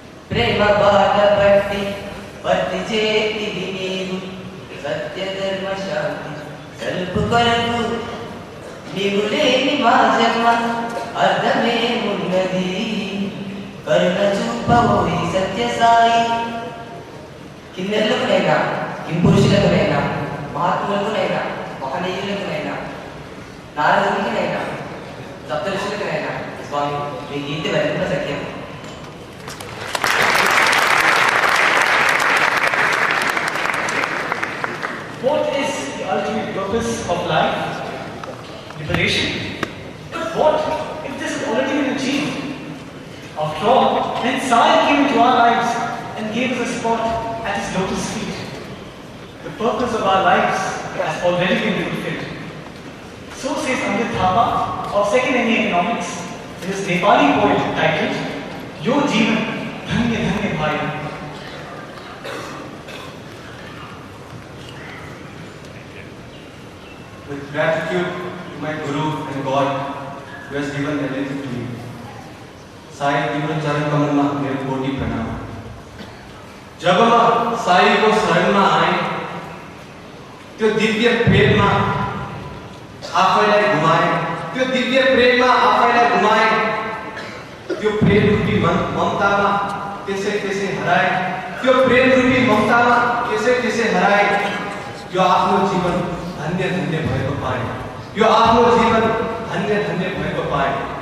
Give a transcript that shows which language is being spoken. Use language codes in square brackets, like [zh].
[te] ప్రేమ పాట పట్టి భక్తి చేతికి నీవు సత్య ధర్మ శాంతి సలుపు కొరకు నీవు లేని మా జన్మ అర్థమేమున్నది కరుణ చూపవోయి సత్య సాయి కిన్నెర్లకునైనా కింపురుషులకునైనా మహాత్ములకునైనా మహనీయులకునైనా నారదునికినైనా సప్తఋషులకునైనా స్వామి మీ గీత వెనుక సత్యం. [en] What is the ultimate purpose of life? Liberation. But what if this has already been achieved? After all, when Sai came into our lives and gave us a spot at his lotus feet, the purpose of our lives has already been fulfilled. So says Amit Thapa of 2nd MA Economics in his Nepali poem titled Yo Jeevan Dhanya Dhanya Bhai. With gratitude to my Guru and God who has given everything to me. [hi] Sai तीव्र चरण कमल में मेरे कोटि प्रणाम। जब हम [ne] psycho शरणमा आए, त्यो दिव्य प्रेममा आफैलाई घुमाए, त्यो दिव्य प्रेममा आफैलाई घुमाए, त्यो प्रेम रूपी ममतामा त्यसै हराए, त्यो प्रेम रूपी ममतामा त्यसै हराए, यो आफ्नो जीवन धन्य भएको पाए, यो आफ्नो जीवन धन्य भएको पाए।